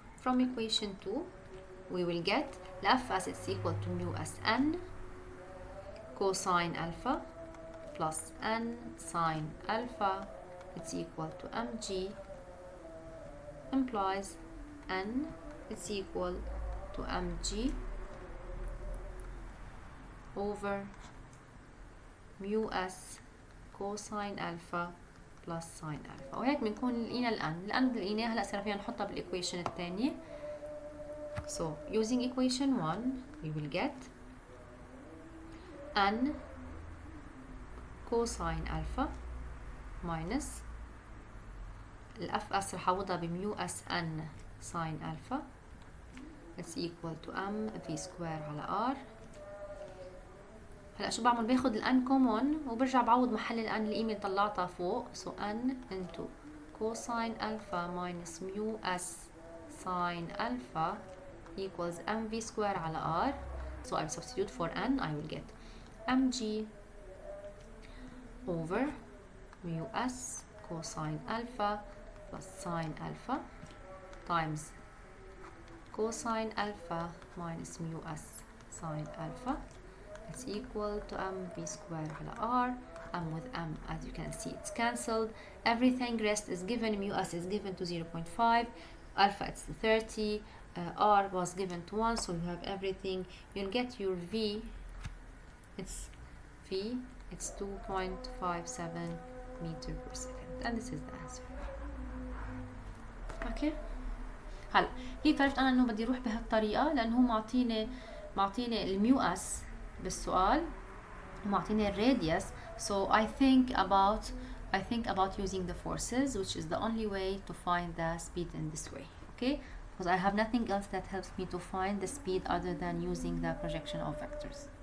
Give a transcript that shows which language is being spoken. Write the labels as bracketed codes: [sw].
[en] From equation 2 we will get Fs is equal to mu s n cosine alpha plus n sin alpha, it's equal to mg, implies n is equal to mg over mu s cosine alpha plus sin alpha. [ar] وهيك بنكون لقينا الان لقيناها. هلا صار فينا نحطها بالايكويشن الثانيه. [en] So using equation 1 we will get n cosine alpha minus [ar] الاف اس رح اعوضها بميو اس ان [en] sin alpha it's equal to m v square على r. [ar] هلا شو بعمل؟ باخد الان كومون وبرجع بعوض محل الان القيمه اللي طلعتها فوق. [en] so n into cosine alpha minus mu s sine alpha equals mv square [ar] على [en] r. So I'll substitute for n. I will get mg over mu s cosine alpha plus sine alpha times cosine alpha minus mu s sine alpha. It's equal to mv square [ar] على [en] r. M with m, as you can see, it's cancelled. Everything rest is given. Mu s is given to 0.5, alpha it's 30, r was given to 1, so you have everything. You'll get your v, it's 2.57 meter per second, and this is the answer. [ar] اوكي هلا كيف عرفت انا انه بدي اروح بهالطريقه؟ لانه هو معطيني الميو اس بالسؤال ومعطيني الراديوس. [en] So I think about using the forces, which is the only way to find the speed in this way. Okay, because I have nothing else that helps me to find the speed other than using the projection of vectors.